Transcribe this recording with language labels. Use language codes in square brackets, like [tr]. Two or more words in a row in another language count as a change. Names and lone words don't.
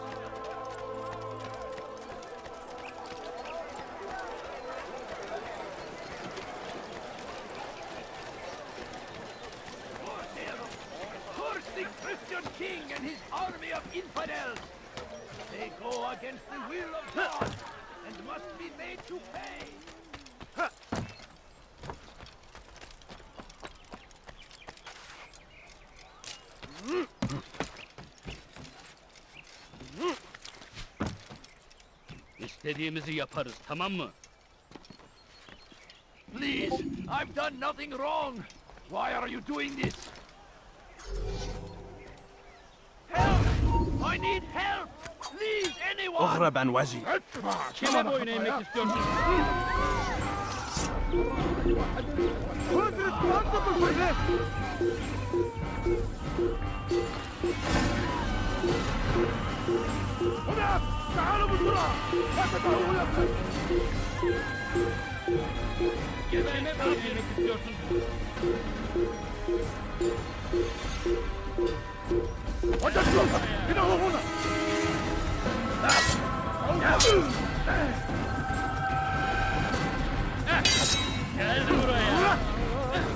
[en] Curse the Christian king and his army of infidels! They go against the will of God and must be made to pay! [tr] İstediğimizi yaparız, tamam mı? [en] Please, I've done nothing wrong! Why are you doing this? Help! I need help! Please, anyone! [ar] اهرب عن وجهي. [tr] Kime boyun eğmek istiyorsun? [en] Who's responsible for this? [ar] هنا! تعالوا بسرعة! لا تدعوا لكم! [tr] Kime boyun eğmek istiyorsun? [ar] وجدتم! إنه هنا! [tr] Gel buraya.